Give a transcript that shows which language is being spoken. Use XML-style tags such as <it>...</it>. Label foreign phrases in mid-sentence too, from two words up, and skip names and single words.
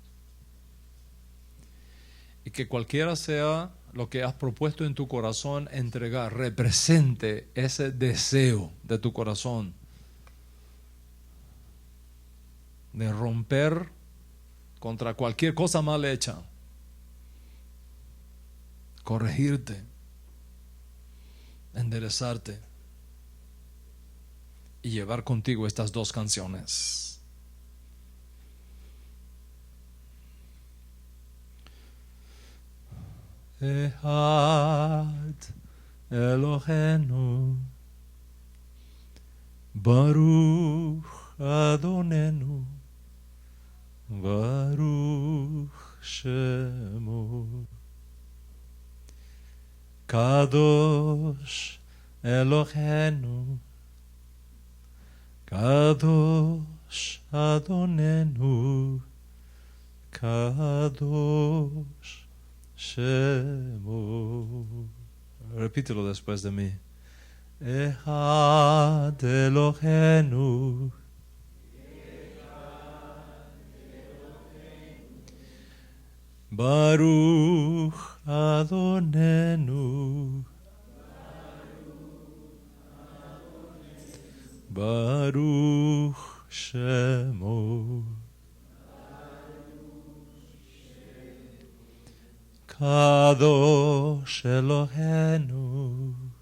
<es>Y que cualquiera sea lo que has propuesto en tu corazón entregar, represente ese deseo de tu corazón de romper contra cualquier cosa mal hecha, corregirte, enderezarte y llevar contigo estas dos canciones.</es> <he>אחד אלוהינו ברוך אדונינו ברוך שמו קדוש אלוהינו קדוש אדונינו קדוש שמו.</he> <es>Repítelo después de mí.</es> <he>אחד אלוהינו ברוך אדונינו ברוך שמו קדוש אלוהינו</he>